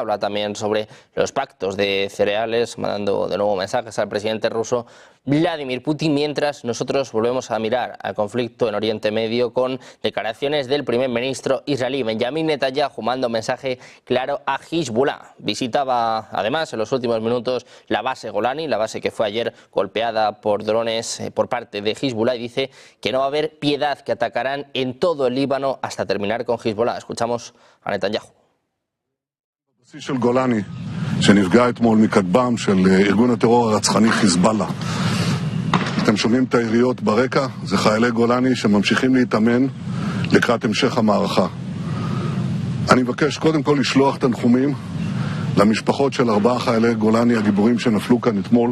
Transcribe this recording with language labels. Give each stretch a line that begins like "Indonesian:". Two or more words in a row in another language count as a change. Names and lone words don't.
Spanish: Habla también sobre los pactos de cereales, mandando de nuevo mensajes al presidente ruso Vladimir Putin, mientras nosotros volvemos a mirar al conflicto en Oriente Medio con declaraciones del primer ministro israelí Benjamin Netanyahu, mandando un mensaje claro a Hezbollah. Visitaba además en los últimos minutos la base Golani, la base que fue ayer golpeada por drones por parte de Hezbollah, y dice que no va a haber piedad, que atacarán en todo el Líbano hasta terminar con Hezbollah. Escuchamos a Netanyahu.
Hebrew: שנפגע אתמול מכטב"ם של ארגון הטרור הרצחני חיזבאללה. אתם שומעים את היריות ברקע? זה חיילי גולני שממשיכים להתאמן לקראת המשך המערכה. אני מבקש קודם כל לשלוח תנחומים למשפחות של 4 חיילי גולני הגיבורים שנפלו כאן אתמול.